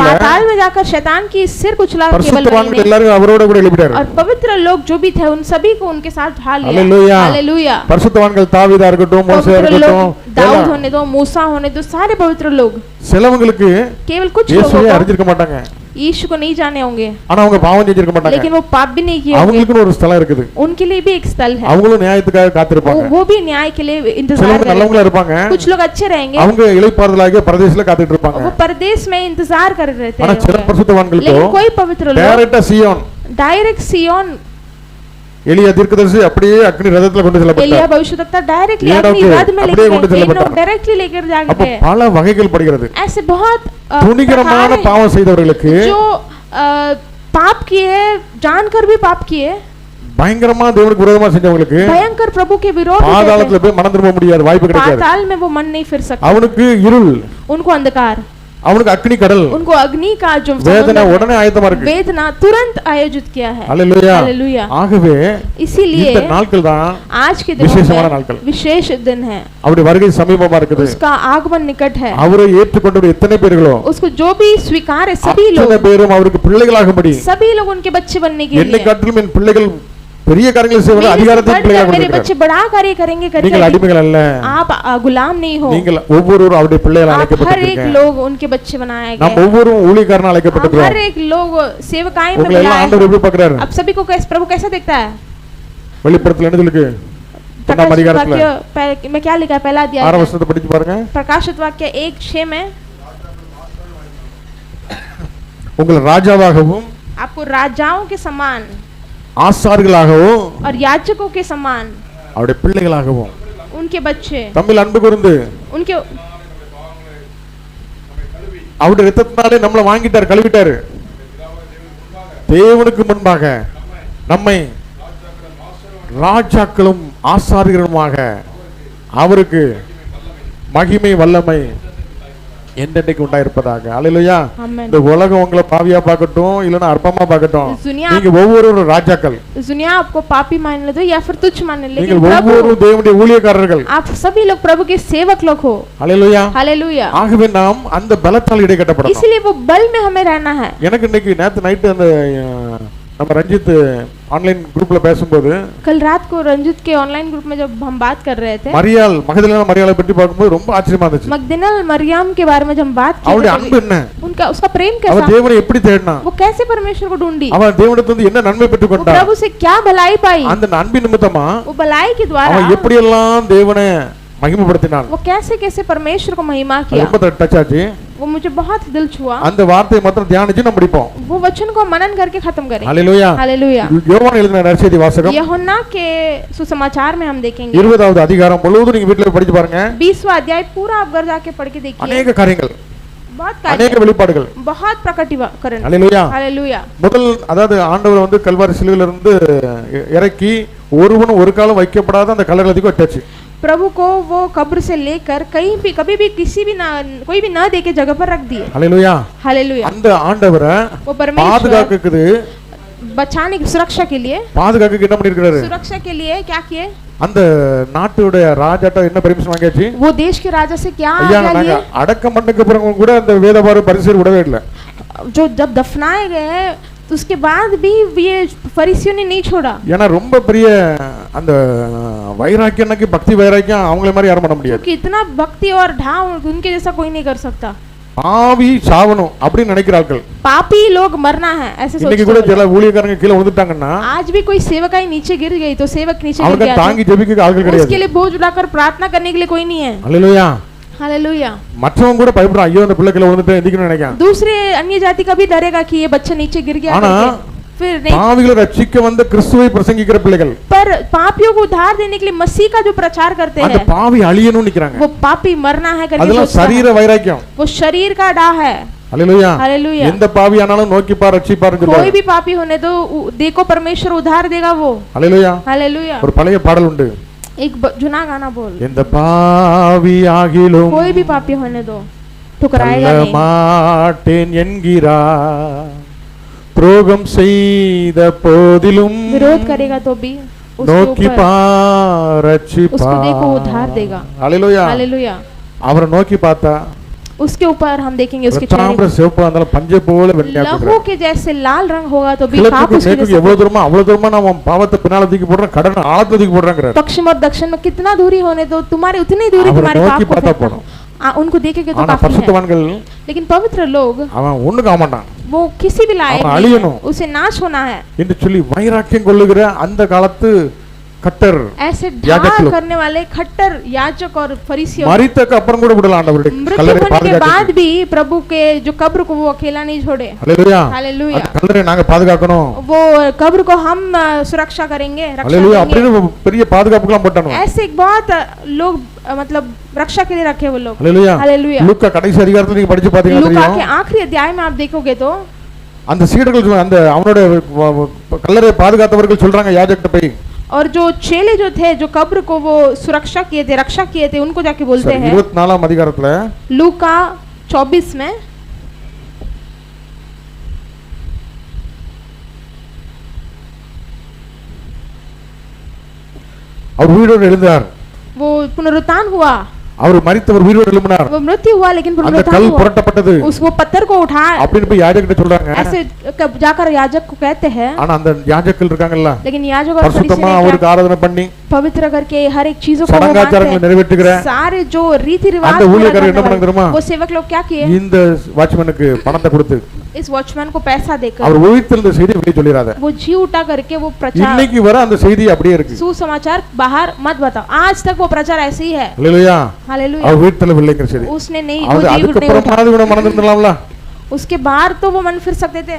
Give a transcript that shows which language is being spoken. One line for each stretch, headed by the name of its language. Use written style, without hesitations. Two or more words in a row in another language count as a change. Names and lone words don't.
Hindi: पाताल में जाकर शैतान की सिर कुचला केवल
Tamil: பரிசுத்தவான்கள்
Hindi: नहीं,
Tamil: எல்லாரும் அவரோட கூட எழுப்பிட்டார்.
Hindi: और पवित्र लोग जो भी थे उन सभी को उनके साथ ढा लिया. हालेलुया. हालेलुया.
Tamil: பரிசுத்தவான்கள் தாவீதா இருக்கட்டும், மோசே
Hindi: पवित्र
Tamil: இருக்கட்டும்,
Hindi: लोग दाऊद होने दो, मूसा होने दो, सारे पवित्र लोग,
Tamil: சிலவங்களுக்கு
Hindi: केवल कुछ
Tamil: இயேசுவை
Hindi: लोगों को
Tamil: அறிஞ்சிருக்க மாட்டாங்க,
Hindi: यीशु को नहीं जाने होंगे,
Tamil: ஆனா அவங்க பாவம் செஞ்சிருக்க மாட்டாங்க.
Hindi: लेकिन वो पाप भी नहीं किए होंगे.
Tamil: அவங்களுக்குன்னு ஒரு ஸ்தலம் இருக்குது,
Hindi: उनके लिए भी एक स्थल है.
Tamil: அவங்களும் நியாயத்துக்காக காத்திருப்பாங்க.
Hindi: वो भी न्याय के लिए इंतजार
Tamil: சிலவங்க
Hindi: करेंगे.
Tamil: நல்லவங்களா இருப்பாங்க,
Hindi: कुछ लोग अच्छे रहेंगे,
Tamil: அவங்க இளைப்பாறுதலாக பரதேசத்துல காத்துட்டு இருப்பாங்க.
Hindi: वो परदेश में इंतजार कर रहे थे.
Tamil: ஆனா சில பரிசுத்தவான்களுக்கு
Hindi: लेकिन कोई पवित्र लोग
Tamil: டைரக்டா சியோன்,
Hindi: डायरेक्ट सियोन,
Tamil: எலியா தீர்க்கதரிசி அப்படியே அக்னி ரதத்துல கொண்டு
Hindi: एलिया
Tamil: செல்லப்பட்டார்.
Hindi: भविष्यद्वक्ता डायरेक्टली ये अपनी लोग रथ में अपने लेकर उन्हें गए, चले डायरेक्टली लेकर जाके
Tamil: அப்ப
Hindi: गए.
Tamil: பல வகைகள் படுகிறது.
Hindi: ऐसे बहुत
Tamil: துணிகரமான
Hindi: प्रकार हैं
Tamil: பாவம் செய்தவர்களுக்கு
Hindi: जो पाप किए, जानकर भी पाप किए,
Tamil: பயங்கரமா தேவனுக்கு விரோதமா செஞ்சவங்களுக்கு
Hindi: भयंकर प्रभु के विरोध में
Tamil: பாதாளத்துல போய் மனம் திரும்ப முடியாது, வாய்ப்பு கிடைக்காது.
Hindi: पाताल में वो मन नहीं फिर सकता,
Tamil: அவனுக்கு இருள்,
Hindi: उनको अंधकार,
Tamil: அவனுக்கு அக்னி கடல்,
Hindi: उनको अग्नि का जो
Tamil: வேதனை உடனே ஆயத்தமா இருக்கு.
Hindi: वेदना तुरंत आयोजित किया है।
Tamil: ஹalleluya
Hindi: हालेलुया।
Tamil: ஆகவே
Hindi: इसीलिए
Tamil: இந்த நாட்கள் தான்
Hindi: आज के
Tamil: விசேஷமான
Hindi: दिन
Tamil: நாட்கள்,
Hindi: विशेष दिन है,
Tamil: அவருடைய வருகை சமீபமா இருக்குது.
Hindi: उसका आगमन निकट है।
Tamil: அவரை ஏற்றுக்கொண்டவர் எத்தனை பேர்களோ
Hindi: उसको जो भी स्वीकार है सभी
Tamil: அத்தனை
Hindi: लोग,
Tamil: பேரும் அவருக்கு பிள்ளைகளாகும்படி,
Hindi: सभी लोग उनके बच्चे बनने के
Tamil: என்னை
Hindi: लिए,
Tamil: காட்டிலும் என் பிள்ளைகள் பெரிய காரியங்களை செய்வார்கள், அதிகாரத்தை பிள்ளைகளாக
Hindi: मेरे बच्चे
Tamil: கொடுக்கிறார்.
Hindi: बड़ा कार्य करेंगे
Tamil: நீங்கள்
Hindi: करके
Tamil: அடிமைகள் அல்ல,
Hindi: आप गुलाम नहीं हो,
Tamil: நீங்கள் ஒவ்வொருவரும் அவருடைய பிள்ளைகளாக
Hindi: आप हर एक
Tamil: அழைக்கப்பட்டிருக்கீங்க.
Hindi: लोग उनके बच्चे बनाए
Tamil: நாம்
Hindi: गए,
Tamil: ஒவ்வொருவரும் ஊழியக்காரனா
Hindi: आप
Tamil: அழைக்கப்பட்டிருக்கிறோம்.
Hindi: हर एक लोग सेवकाई में
Tamil: உங்களை எல்லாம்
Hindi: बुलाए
Tamil: ஆண்டவர்
Hindi: हैं।
Tamil: எப்படி பார்க்கறாரு?
Hindi: अब सभी को कैसे प्रभु कैसा देखता है?
Tamil: வெளிப்படுத்தல என்ன சொல்லுக்கு?
Hindi: प्रकाशित
Tamil: அதிகாரத்துல
Hindi: वाक्य में क्या लिखा है? पहला अध्याय
Tamil: 6 வசனத்தை படிச்சு பாருங்க.
Hindi: प्रकाशित वाक्य 1:6 में
Tamil: உங்களை ராஜாவாகவும்
Hindi: आपको राजाओं के समान
Tamil: ஆசாரியர்களாகவும்
Hindi: और याजकों के समान,
Tamil: அவருடைய பிள்ளைகளாகவும்
Hindi: उनके बच्चे,
Tamil: தம்மில் அன்பு கூர்ந்து
Hindi: उनके
Tamil: அவருடைய இரத்தத்தினாலே நம்மளை வாங்கிட்டார், கழுவிட்டாரு. தேவனுக்கு முன்பாக நம்மை ராஜாக்களும் ஆசாரியர்களுமாக அவருக்கு மகிமை வல்லமை என்றென்றைக்கு உண்டாயிருப்பதாக. அல்லேலூயா.
Hindi: आमेन।
Tamil: இந்த உலகம் உங்களை பாவியா பார்க்கட்டும் இல்லனா அற்பமா பார்க்கட்டும்,
Hindi: दुनिया
Tamil: நீங்க ஒவ்வொரு ராஜாக்கள்,
Hindi: दुनिया आपको पापी मान ले दो या फिर तुच्छ मान ले,
Tamil: நீங்கள்
Hindi: लेकिन
Tamil: ஒவ்வொரு
Hindi: प्रभु
Tamil: தேவனுடைய ஊழியக்காரர்கள்.
Hindi: आप सभी लोग प्रभु के सेवक लोग हो।
Tamil: அல்லேலூயா.
Hindi: हालेलुया।
Tamil: ஆகவே நாம் அந்த பலத்தால் இடைக்கட்டப்படணும்.
Hindi: इसलिए वो बल में हमें रहना है।
Tamil: எனக்கு இன்னைக்கு நேத்து நைட்டு அந்த நம்ம ரஞ்சித்
English: online group
Tamil: பேசும்போது
Hindi: कल रात को रंजित के
English: online group
Hindi: में जब हम बात कर रहे थे,
Tamil: மரியாள் மகதலேனா மரியாளை பற்றி பார்க்கும்போது ரொம்ப ஆச்சரியமா இருந்துச்சு.
Hindi: मगदलेना मरियम के बारे में जब हम बात की,
Tamil: அவளுடைய அன்பு என்ன,
Hindi: उनका उसका प्रेम
Tamil: அவ
Hindi: कैसा,
Tamil: தேவனை எப்படி தேடினா,
Hindi: वो कैसे परमेश्वर को ढूंढी,
Tamil: அவ தேவனிடத்திலிருந்து என்ன நன்மை
Hindi: वो
Tamil: பெற்றுக்கொண்டா,
Hindi: प्रभु से क्या भलाई पाई,
Tamil: அந்த அன்பின் நிமித்தமா
Hindi: वो भलाई के
Tamil: அவ
Hindi: द्वारा
Tamil: எப்படி எல்லாம் தேவனை மகிமைப்படுத்தினான்.
Hindi: वो कैसे कैसे परमेश्वर को महिमा
Tamil: அது
Hindi: किया,
Tamil: ரொம்ப டச் ஆச்சு.
Hindi: वो मुझे बहुत दिल छुआ।
Tamil: அந்த வார்த்தையை மாத்திரம் தியானிச்சு நம்ம படிப்போம்.
Hindi: वो वचन को मनन करके खत्म करें।
Tamil: ஹalleluya.
Hindi: हालेलुया।
Tamil: யோவான் எழுதின நற்செய்தி வாசகம்
Hindi: यूहन्ना के सुसमाचार में हम देखेंगे
Tamil: 20வது அதிகாரம் முழுவதும் நீங்க வீட்ல படிச்சு பாருங்க.
Hindi: 20वां अध्याय पूरा आप घर जाके पढ़ के देखिए,
Tamil: अनेक காரியங்கள்,
Hindi: बहुत अनेक कार्य,
Tamil: வெளிப்பாடுகள்.
Hindi: बहुत प्रकटीकरण।
Tamil: ஹalleluya.
Hindi: हालेलुया।
Tamil: முதல் அதாவது ஆண்டவர் வந்து கல்வாரி சிலுவையில இருந்து இறக்கி ஒருவனும் ஒரு காலம் வைக்கப்படாத அந்த கல்லறைக்கு வச்சாச்சு.
Hindi: प्रभु को वो कब्र से लेकर कहीं भी कभी भी किसी भी ना कोई भी ना देखे जगह पर रख दिए।
Tamil: ஹalleluya.
Hindi: हालेलुया।
Tamil: அந்த ஆண்டவரை
Hindi: वो परमेश्वर
Tamil: பாதுகாக்குது,
Hindi: बचाने की सुरक्षा के लिए,
Tamil: பாதுகாக்க என்ன பண்ணிருக்காரு?
Hindi: सुरक्षा के लिए क्या किए?
Tamil: அந்த நாட்டுடைய ராஜாட்ட என்ன பெர்மிஷன் வாங்கியாச்சு?
Hindi: वो देश के राजा से क्या
Tamil: ஐயா
Hindi: आज्ञा
Tamil: நாங்க
Hindi: लिए?
Tamil: அடக்கம் பண்ணதுக்கு அப்புறம் கூட அந்த வேதபார பரிசேயர் விடவே இல்ல.
Hindi: जो जब दफनाए गए तो उसके बाद भी ये फरीसियों ने नहीं छोड़ा,
Tamil: ஏன்னா ரொம்ப பெரிய அந்த வைராக்கியம்னாக்கி பக்தி வைராக்கியம் அவங்கள மாதிரி யாரும் பண்ண முடியாது.
Hindi: क्योंकि इतना भक्ति और ढाव उनके जैसा कोई नहीं कर सकता।
Tamil: பாவி சாவணும் அப்படின்னு நினைக்கிறார்கள்.
Hindi: पापी लोग मरना है ऐसे
Tamil: இன்னைக்கு
Hindi: सोचते
Tamil: கூட
Hindi: हैं।
Tamil: சில ஊழியக்காரங்க கீழே விழுந்துட்டாங்கன்னா
Hindi: आज भी कोई सेवकाई नीचे गिर गई तो सेवक नीचे गिर
Tamil: அவங்க
Hindi: गया
Tamil: தாங்கி ஜெபிக்க ஆட்கள்
Hindi: तो उसके
Tamil: கிடையாது.
Hindi: लिए बोझ उठाकर प्रार्थना करने के लिए कोई नहीं है।
Tamil: அல்லேலூயா.
Hindi: हालेलुया।
Tamil: மற்றவங்க கூட பயப்படுறான், ஐயோ அந்த பிள்ளை கீழே விழுந்துட்டு எந்திக்கணும்னு நினைக்கிறான்.
Hindi: दूसरे अन्य जाति का भी डरेगा कि ये बच्चा नीचे गिर गया
Tamil: ஆனா
Hindi: करके। फिर नहीं,
Tamil: பாவிகளை ரட்சிக்க வந்த கிறிஸ்துவை பிரசங்கிக்கிற பிள்ளைகள்
Hindi: पर पापियों को उद्धार देने के लिए मसीह का जो प्रचार करते
Tamil: அந்த
Hindi: हैं,
Tamil: பாவி அழியணும்னு நிக்கிறாங்க.
Hindi: वो पापी मरना है करके
Tamil: அதெல்லாம்
Hindi: सोचता है।
Tamil: சரீர வைராக்கியம்.
Hindi: वो शरीर का डा है।
Tamil: அல்லேலூயா.
Hindi: हालेलुया।
Tamil: எந்த பாவியானாலும் நோக்கி பார் ரட்சிப்பார்னு
Hindi: कोई
Tamil: சொல்றாங்க.
Hindi: भी पापी होने दो, देखो परमेश्वर उद्धार देगा वो।
Tamil: அல்லேலூயா.
Hindi: हालेलुया।
Tamil: ஒரு பழைய பாடல் உண்டு,
Hindi: एक जुना गाना बोल,
Tamil: எந்த பாவி ஆகிலும்
Hindi: कोई भी पापी होने दो ठुकराएगा
Tamil: தள்ள
Hindi: नहीं,
Tamil: மாட்டேன் என்கிறார், துரோகம் செய்த போதிலும்
Hindi: विरोध करेगा तो भी
Tamil: நோக்கி
Hindi: उसके ऊपर
Tamil: பார்
Hindi: उसको देखो उद्धार देगा।
Tamil: அல்லேலூயா.
Hindi: हालेलुया।
Tamil: அவரை நோக்கி பார்த்தா
Hindi: उसके ऊपर हम देखेंगे उसके चेहरे
Tamil: ரத்தாம்பர சிவப்பா இருந்தாலும் பஞ்சை போல வெண்மையா
Hindi: लहू
Tamil: கொடுக்குறார்.
Hindi: के जैसे लाल रंग होगा तो भी पाप
Tamil: கிழக்கு
Hindi: उसके
Tamil: மேற்கு
Hindi: लिए
Tamil: எவ்வளவு தூரமா அவ்வளவு தூரமா நம்ம பாவத்தை பின்னால தூக்கி போடுறோம், கடன் ஆழத்துல தூக்கி போடுறாங்கிறார்.
Hindi: पश्चिम और दक्षिण में कितना दूरी होने दो, तुम्हारे उतनी दूरी
Tamil: அவரை
Hindi: तुम्हारे
Tamil: நோக்கி
Hindi: पाप को
Tamil: பார்த்தா
Hindi: फेंकना।
Tamil: போதும்.
Hindi: उनको देखेंगे तो
Tamil: ஆனா
Hindi: काफी है।
Tamil: பரிசுத்தவான்கள்
Hindi: लेकिन पवित्र लोग
Tamil: அவன் ஒண்ணுக்கு ஆக மாட்டான்
Hindi: वो किसी भी लायक
Tamil: அவன்
Hindi: नहीं
Tamil: அழியணும்
Hindi: है, उसे नाश होना है।
Tamil: என்று சொல்லி வைராக்கியம் கொள்ளுகிற அந்த காலத்து கட்டர்
Hindi: ऐसे याजक ढाल लोग। करने वाले खट्टर याजक और फरीसियों
Tamil: மரித்தக்கு அப்புறம் கூட விடல ஆண்டவருடைய
Hindi: मृत्यु
Tamil: கல்லறை
Hindi: होने के बाद
Tamil: பாதுகாக்க.
Hindi: भी प्रभु के जो कब्र को वो अकेला नहीं छोड़े।
Tamil: அல்லேலூயா.
Hindi: हालेलुया।
Tamil: அந்த கல்லறை நாங்க பாதுகாக்கணும்.
Hindi: वो कब्र को हम सुरक्षा करेंगे, रक्षा
Tamil: அல்லேலூயா.
Hindi: करेंगे।
Tamil: அப்படின்னு பெரிய பாதுகாப்புலாம் போட்டானுங்க.
Hindi: ऐसे एक बहुत लोग मतलब रक्षा के लिए रखे वो लोग।
Tamil: அல்லேலூயா.
Hindi: हालेलुया।
Tamil: லூக்கா கடைசி அதிகாரத்துல நீங்க படிச்சு பாத்தீங்கன்னா
Hindi: लूका के
Tamil: தெரியும்,
Hindi: आखिरी अध्याय में आप देखोगे तो
Tamil: அந்த சீடர்கள் அந்த அவனோட கல்லறை பாதுகாத்தவர்கள் சொல்றாங்க யாஜகட்ட போய்
Hindi: और जो चेले जो थे जो कब्र को वो सुरक्षा किए थे रक्षा किए थे उनको जाके बोलते हैं
Tamil: 24 அதிகாரத்துல
Hindi: लूका 24 में
Tamil: அவர் உயிரோடு எழுந்தார்
Hindi: वो पुनरुत्थान हुआ
Tamil: அவர் மரித்தவர் உயிரோடு எழும்பினார்
Hindi: वो मृत्यु हुआ लेकिन
Tamil: அந்த
Hindi: पुनरुत्थान
Tamil: கல்
Hindi: हुआ
Tamil: புரட்டப்பட்டது
Hindi: वो पत्थर को उठाया
Tamil: அப்படின்னு போய் யாஜகட்ட சொல்றாங்க
Hindi: ऐसे जाकर याजक को कहते हैं
Tamil: ஆனா அந்த யாஜகர்கள் இருக்காங்கல்ல
Hindi: लेकिन याजक और फरीसी
Tamil: பரிசுத்தமா
Hindi: ने
Tamil: அவருக்கு ஆராதனை பண்ணி
Hindi: पवित्र करके हर एक चीजों को वो
Tamil: சடங்காச்சாரங்களை
Hindi: मानते
Tamil: நிறைவேற்றுகிற
Hindi: हैं सारे जो रीति रिवाज
Tamil: அந்த ஊழியக்காரர் என்ன பண்ணாங்க தெரியுமா
Hindi: वो सेवक लोग क्या किए
Tamil: இந்த வாட்ச்மேனுக்கு பணத்தை கொடுத்து
Hindi: इस वॉचमैन को पैसा देकर
Tamil: அவர் உயிர்த்தெழுந்த செய்தி வெளியே சொல்லிராத
Hindi: वो जी उठा करके वो प्रचार
Tamil: இன்னைக்கு வர அந்த செய்தி அப்படியே இருக்கு
Hindi: सुसमाचार बाहर मत बताओ आज तक वो प्रचार ऐसे ही है
Tamil: அல்லேலூயா
Hindi: हालेलुया
Tamil: அவர் உயிர்த்தெழுவில்லைங்கிற செய்தி
Hindi: उसने नहीं
Tamil: அது वो जी அதுக்கு नहीं उठा அப்புறமாவது கூட மறந்துடலாம்ல
Hindi: उसके बाहर तो वो मन फिर सकते थे